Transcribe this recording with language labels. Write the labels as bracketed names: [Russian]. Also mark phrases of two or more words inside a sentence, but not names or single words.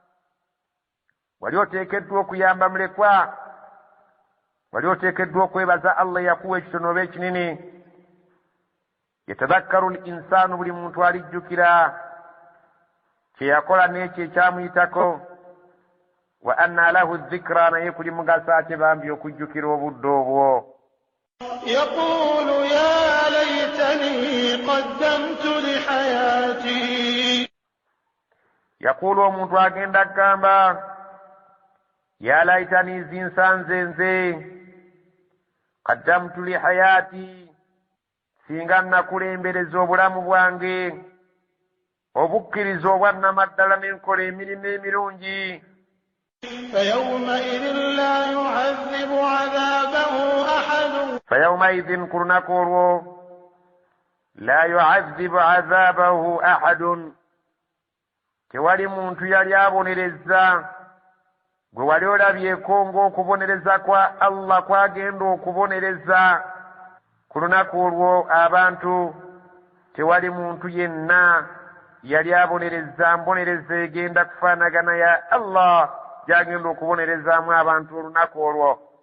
[Ganda] wali oteekeddwa okuyamba mulekwa wali oteekeddwa okwebaza Allah yakuwa ekitono oba ekinini [Arabic] يتذكر الإنسان [Ganda] buli muntu alijjukira kyeyakola n'ekyo ekyamuyitako [Arabic] وأنى له الذكرى [Ganda] naye kuli mugaso ate bambi okujjukira obudde obwo [Arabic] يقول يا ليتني قدمت لحياتي [Ganda] يقول omuntu agenda agamba [Arabic] يا ليتني [Ganda] zinsanze nze [Arabic] قدمت لحياتي [Ganda] singa nakulembereza obulamu bwange obukkiriza obwannamaddala n'enkola emirimu emirungi [Arabic] فيومئذ لا يعذب عذابه أحد [Ganda] فيومئذ ku lunaku olwo [Arabic] لا يعذب عذابه أحد [Ganda] tewali muntu yali abonereza gwe wali olabyeko ng'okubonereza kwa Allah kwagenda okubonereza ku lunaku olwo abantu tewali muntu yenna yali abonereza mbonereza egenda kufaanagana ya Allah gyagenda okubonerezaamu abantu olunaku olwo